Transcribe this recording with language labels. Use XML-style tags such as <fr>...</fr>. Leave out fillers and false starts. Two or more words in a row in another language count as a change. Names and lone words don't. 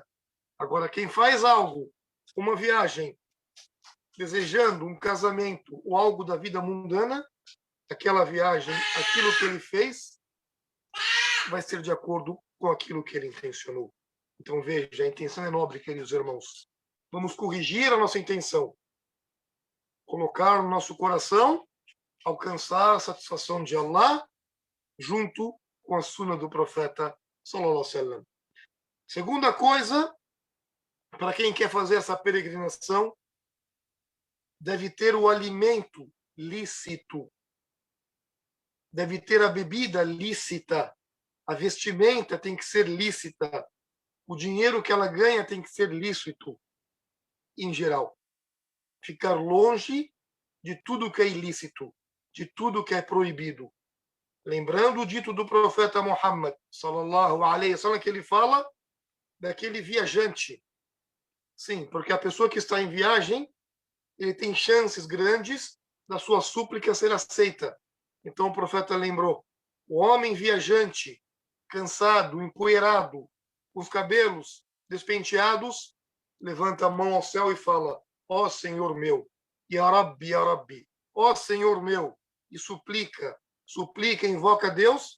<pt>Agora, quem faz algo, uma viagem, desejando um casamento ou algo da vida mundana, aquela viagem, aquilo que ele fez, vai ser de acordo com aquilo que ele intencionou. Então, veja, a intenção é nobre, queridos irmãos. Vamos corrigir a nossa intenção. Colocar no nosso coração, alcançar a satisfação de Allah, junto com a sunna do profeta,</pt> <ar>صلى الله عليه وسلم.</ar> <pt>Segunda coisa, para quem quer fazer essa peregrinação, deve ter o alimento lícito, deve ter a bebida lícita, a vestimenta tem que ser lícita, o dinheiro que ela ganha tem que ser lícito, em geral. Ficar longe de tudo que é ilícito, de tudo que é proibido. Lembrando o dito do profeta Muhammad,</pt> <ar>صلى الله عليه وسلم,</ar> <pt>que ele fala daquele viajante. Sim, porque a pessoa que está em viagem, ele tem chances grandes da sua súplica ser aceita. Então o profeta lembrou, o homem viajante, cansado, empoeirado, com os cabelos despenteados, levanta a mão ao céu e fala, ó Senhor meu,</pt> <ar>يا ربي يا ربي,</ar> <pt>ó Senhor meu, e suplica, invoca a Deus.</pt>